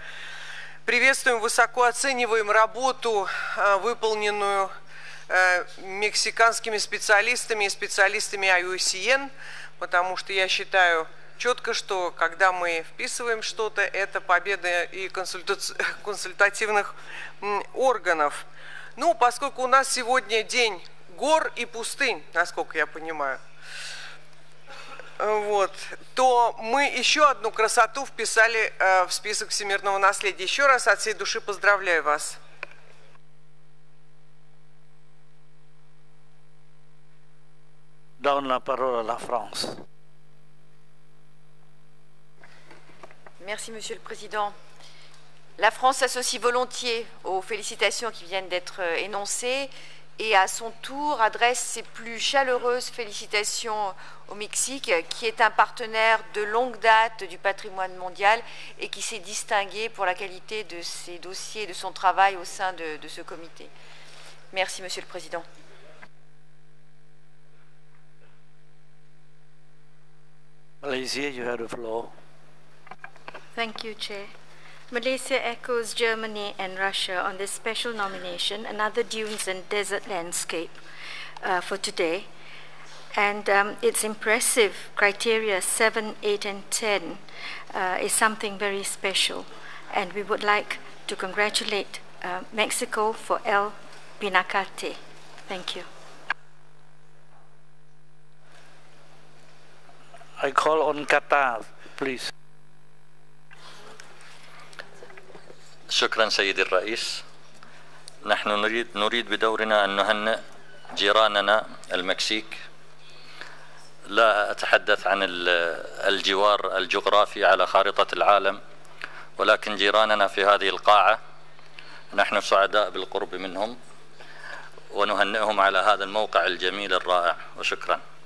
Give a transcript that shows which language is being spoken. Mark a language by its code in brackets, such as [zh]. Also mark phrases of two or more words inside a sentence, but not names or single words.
[ru] Приветствуем, высоко оцениваем работу, выполненную мексиканскими специалистами и специалистами IUCN, потому что я считаю четко, что когда мы вписываем что-то, это победа и консультативных органов. Ну, поскольку у нас сегодня день гор и пустынь, насколько я понимаю, вот, то мы еще одну красоту вписали в список всемирного наследия. Еще раз от всей души поздравляю вас. [fr] Donne la parole à la France. Merci, Monsieur le Président. La France s'associe volontiers aux félicitations qui viennent d'être énoncées et à son tour adresse ses plus chaleureuses félicitations au Mexique, qui est un partenaire de longue date du patrimoine mondial et qui s'est distingué pour la qualité de ses dossiers et de son travail au sein de ce comité. Merci, Monsieur le Président. [en] Malaysia, you have the floor. Thank you, Chair. Malaysia echoes Germany and Russia on this special nomination, another dunes and desert landscape for today. And its impressive criteria 7, 8, and 10 is something very special. And we would like to congratulate Mexico for El Pinacate. Thank you. I call on Qatar, please. [ar] شكرا سيدي الرئيس. نحن نريد بدورنا أن نهنئ جيراننا المكسيك. لا أتحدث عن الجوار الجغرافي على خارطة العالم، ولكن جيراننا في هذه القاعة نحن سعداء بالقرب منهم ونهنئهم على هذا الموقع الجميل الرائع، وشكرا.